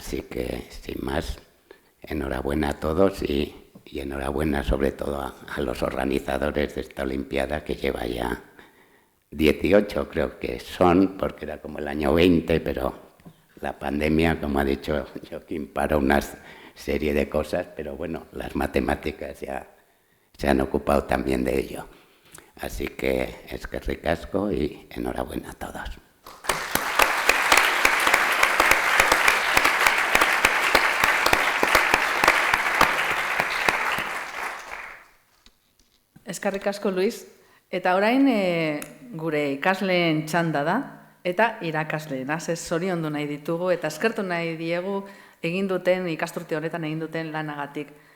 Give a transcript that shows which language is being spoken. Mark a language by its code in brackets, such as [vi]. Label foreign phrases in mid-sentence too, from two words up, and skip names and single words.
[es] Así que, sin más, enhorabuena a todos y enhorabuena sobre todo a los organizadores de esta Olimpiada, que lleva ya 18, creo que son, porque era como el año 20, pero la pandemia, como ha dicho Joaquín, paró una serie de cosas, pero bueno, las matemáticas ya se han ocupado también de ello. Así que [eu] eskerrik asko [es] y enhorabuena a todos. [eu] Eskerrik asko, Luis. Eta orain gure ikasleen txanda da, eta irakasleena, zoriondu nahi ditugu, eta eskertu nahi diegu ikasturte honetan egin duten lanagatik.